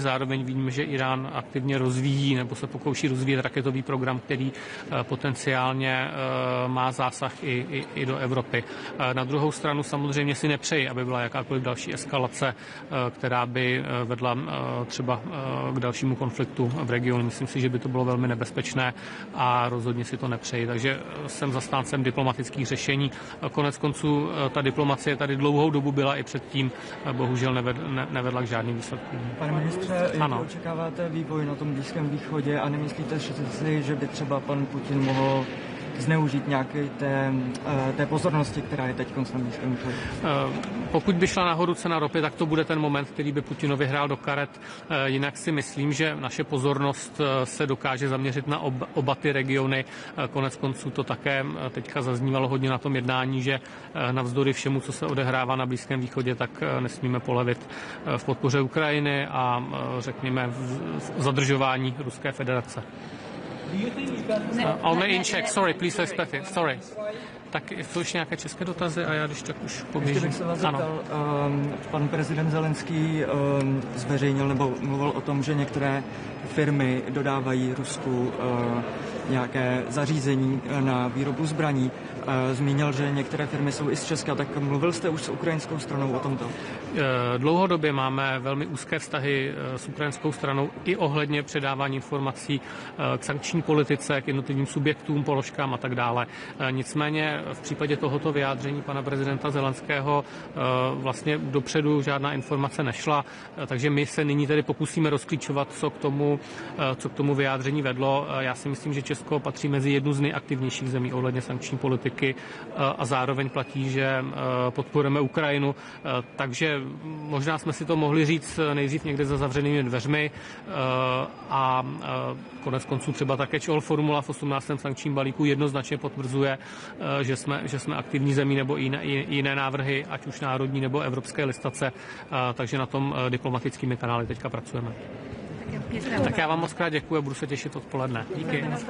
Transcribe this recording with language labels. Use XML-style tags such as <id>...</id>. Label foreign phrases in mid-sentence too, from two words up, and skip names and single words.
<cs>Zároveň víme, že Irán aktivně rozvíjí nebo se pokouší rozvíjet raketový program, který potenciálně má zásah i do Evropy. Na druhou stranu samozřejmě si nepřeji, aby byla jakákoliv další eskalace, která by vedla třeba k dalšímu konfliktu v regionu. Myslím si, že by to bylo velmi nebezpečné a rozhodně si to nepřeji. Takže jsem zastáncem diplomatických řešení. Konec konců ta diplomacie tady dlouhou dobu byla i předtím, bohužel nevedla k žádným výsledkům. Pane ministře, jak očekáváte vývoj na tom Blízkém východě a nemyslíte si, že by třeba pan Putin mohl zneužít nějaké té pozornosti, která je teď na Blízkém východě? Pokud by šla nahoru cena ropy, tak to bude ten moment, který by Putinovi hrál do karet. Jinak si myslím, že naše pozornost se dokáže zaměřit na oba ty regiony. Konec konců to také teďka zaznívalo hodně na tom jednání, že navzdory všemu, co se odehrává na Blízkém východě, tak nesmíme polevit v podpoře Ukrajiny a řekněme v zadržování Ruské federace.</cs> <en>Only in Czech, sorry, please respect it, sorry.</en> <cs>Tak jsou ještě nějaké české dotazy a já když tak už poběžím. Ještě bych se vás zeptal, pan prezident Zelenský zveřejnil nebo mluvil o tom, že některé firmy dodávají Rusku nějaké zařízení na výrobu zbraní. Zmínil, že některé firmy jsou i z Česka, tak mluvil jste už s ukrajinskou stranou o tomto? Dlouhodobě máme velmi úzké vztahy s ukrajinskou stranou i ohledně předávání informací k sankční politice, k jednotlivým subjektům, položkám a tak dále. Nicméně v případě tohoto vyjádření pana prezidenta Zelenského vlastně dopředu žádná informace nešla, takže my se nyní tedy pokusíme rozklíčovat, co k tomu vyjádření vedlo. Já si myslím, že Česko patří mezi jednu z nejaktivnějších zemí ohledně sankční politiky a zároveň platí, že podporujeme Ukrajinu, takže možná jsme si to mohli říct nejdřív někde za zavřenými dveřmi a konec konců třeba ta</cs> <en>catch-all formula</en> <cs>v 18. sankčním balíku jednoznačně potvrzuje, že jsme aktivní zemí nebo jiné návrhy, ať už národní nebo evropské listace, takže na tom diplomatickými kanály teďka pracujeme. Tak já vám moc krát děkuji a budu se těšit odpoledne. Díky.</cs>